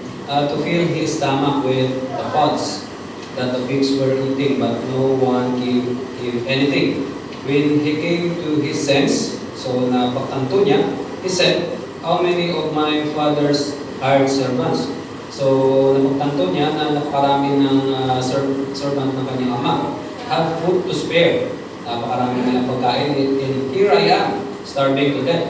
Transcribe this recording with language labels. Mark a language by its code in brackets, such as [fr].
[en] To fill his stomach with the pods that the pigs were eating, but no one gave him anything. When he came to his sense, so napagtanto niya, he said, "How many of my father's hired servants?" [tl] So napagtanto niya na napakarami ng servant ng kanyang ama. [en] Have food to spare. Napakarami nilang pagkain. And here I am, starving to death.